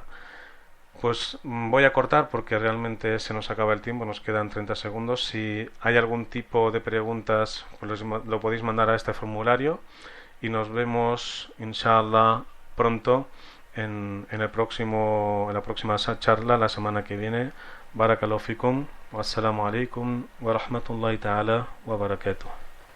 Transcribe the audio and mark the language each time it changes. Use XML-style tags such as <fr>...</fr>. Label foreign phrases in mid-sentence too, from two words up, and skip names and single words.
<es>Pues voy a cortar porque realmente se nos acaba el tiempo, nos quedan 30 segundos. Si hay algún tipo de preguntas, pues lo podéis mandar a este formulario y nos vemos, inshallah, pronto en la próxima charla la semana que viene.</es> <ar>بارك الله فيكم. والسلام عليكم ورحمة الله تعالى وبركاته.</ar>